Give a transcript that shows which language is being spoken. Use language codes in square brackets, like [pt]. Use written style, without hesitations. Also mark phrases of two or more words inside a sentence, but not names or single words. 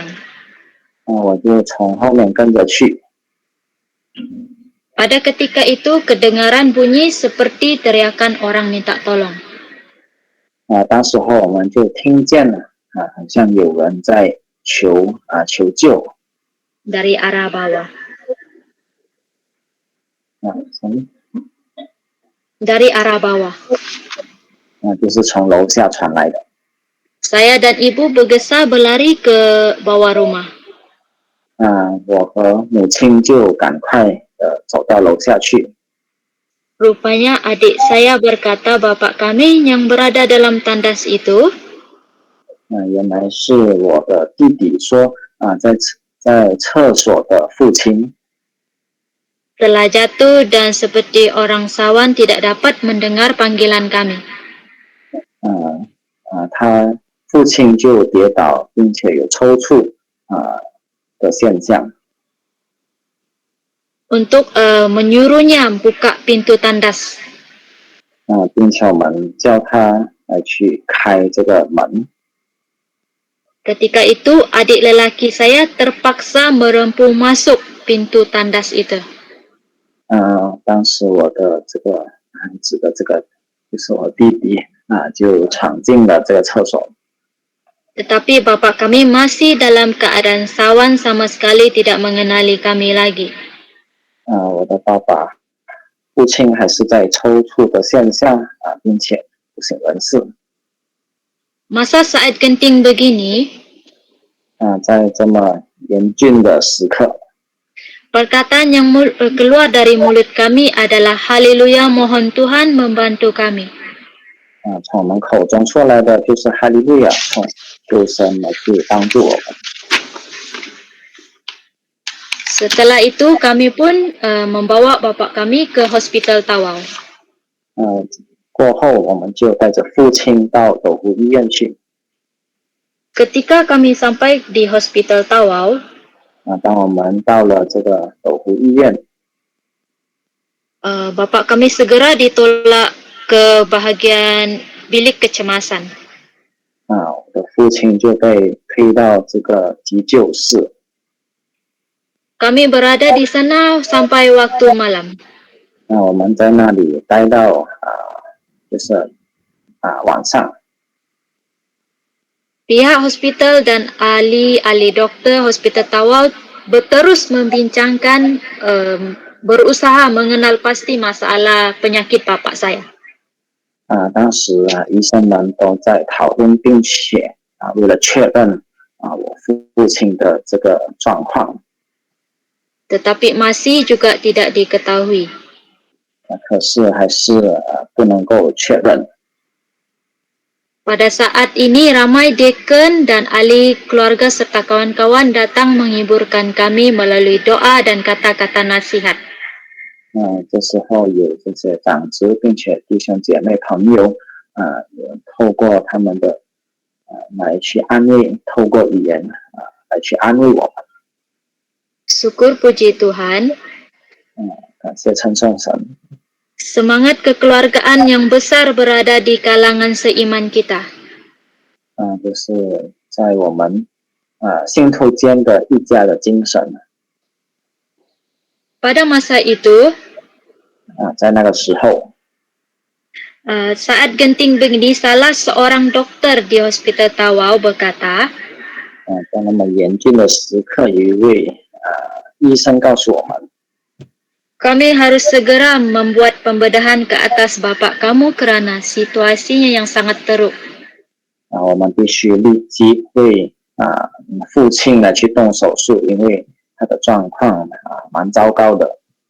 [zh] 我就从后面跟着去。 [ms] Pada ketika itu kedengaran bunyi seperti teriakan orang minta tolong. [zh] 当时候我们就听见了好像有人在求救。 [ms] Dari arah bawah. [zh] 从 [ms] Dari arah bawah. [zh] 就是从楼下传来的。 [ms] Saya dan ibu bergesa berlari ke bawah rumah. [zh] 我和母亲就赶快走到楼下去。 [ms] Rupanya adik saya berkata bapak kami yang berada dalam tandas itu [zh] 原来是我的弟弟说在厕所的父亲 [ms] telah jatuh dan seperti orang sawan tidak dapat mendengar panggilan kami. [zh] 他父亲就跌倒，并且有抽搐的现象。 [ms] Untuk menyuruhnya buka pintu tandas. [zh] 并且我们叫他来去开这个门。 [ms] Ketika itu adik lelaki saya terpaksa merempuh masuk pintu tandas itu. [zh] 当时我的这个孩子的这个就是我弟弟就闯进了这个厕所。 [ms] Tetapi bapak kami masih dalam keadaan sawan sama sekali tidak mengenali kami lagi. [zh] 我的爸爸父亲还是在抽搐的现象并且不省人事。 [ms] Masa saat genting begini, [zh] 在这么严峻的时刻， [ms] perkataan yang keluar dari mulut kami adalah Haleluya, mohon Tuhan membantu kami. [zh] 从我们口中出来的就是哈利路亚，求神来去帮助我们。 [ms] Setelah itu kami pun membawa bapak kami ke Hospital Tawau. [zh] 过后我们就带着父亲到斗湖医院去。 [ms] Ketika kami sampai di Hospital Tawau, [zh] 当我们到了这个斗湖医院， [ms] bapak kami segera ditolak ke bahagian bilik kecemasan. [zh] 我的父亲就被推到这个急救室。 [ms] Kami berada di sana sampai waktu malam. [zh] 我们在那里待到就是晚上。 [ms] Pihak hospital dan ahli dokter Hospital Tawau terus membincangkan, berusaha mengenal pasti masalah penyakit bapak saya. [zh] 当时医生们都在讨论，并且为了确认我父亲的这个状况。 [ms] Tetapi masih juga tidak diketahui. [zh] 可是还是不能够确认。 [ms] Pada saat ini ramai dekan dan ahli keluarga serta kawan-kawan datang menghiburkan kami melalui doa dan kata-kata nasihat. [zh] 这时候有这些长子并且弟兄姐妹朋友有透过他们的来去安慰，透过语言来去安慰我们。 [ms] Syukur puji Tuhan, [zh] 感谢称颂神。 [ms] semangat kekeluargaan yang besar berada di kalangan seiman kita. [zh] 就是在我们信徒间的一家的精神。 [ms] Pada masa itu, [zh] 在那个时候 [ms] saat genting begini, salah seorang dokter di Hospital Tawau berkata, [zh] 在那么严峻的时刻，有一位医生告诉我们， [ms] kami harus segera membuat pembedahan ke atas bapak kamu kerana situasinya yang sangat teruk. [zh] 我们必须立即为父亲来去动手术，因为他的状况蛮糟糕的。